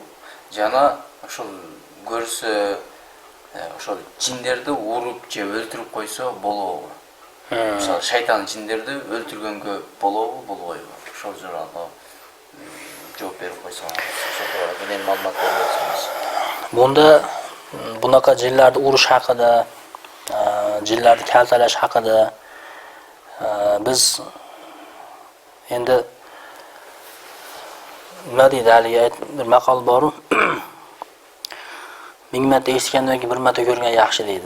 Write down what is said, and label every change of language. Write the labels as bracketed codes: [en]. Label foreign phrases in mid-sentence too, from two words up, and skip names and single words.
[ky] Жана ошол көрсө, ошол жиндерди уруп же өлтүрүп койсо болобу? Мисалы, шайтан жиндерди өлтүргөнгө болобу, болбойбу? Ошол тууралуу жооп берип койсоңуз, ошол тууралуу менен маалымат берсеңиз. [uz] Bunda bunaqa jinlarni urush haqida, jinlarni kaltalash haqida biz endi nima deydi, haligi bir maqol bor-ku. 1000 marta eshitgandan keyin 1 marta ko'rgan yaxshi deydi.